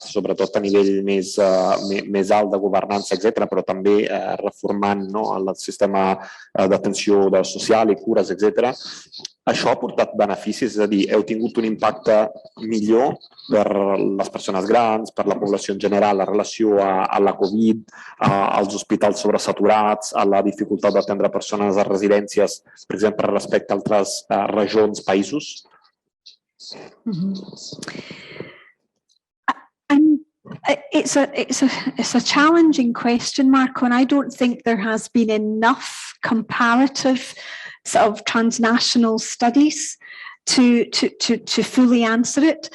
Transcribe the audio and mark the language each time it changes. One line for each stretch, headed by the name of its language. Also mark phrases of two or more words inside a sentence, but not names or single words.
Catalan: sobretot a nivell més alt de governança, etc., però també reformant el sistema d'atenció social i cures, etc., això ha portat beneficis, és a dir, heu tingut un impacte millor per les persones grans, per la població en general, la relació a la Covid, als hospitals sobresaturats, a la dificultat d'atendre persones a residències, per exemple, respecte a altres regions, països?
English: It's a challenging question, Marco, and I don't think there has been enough comparative sort of transnational studies to fully answer it.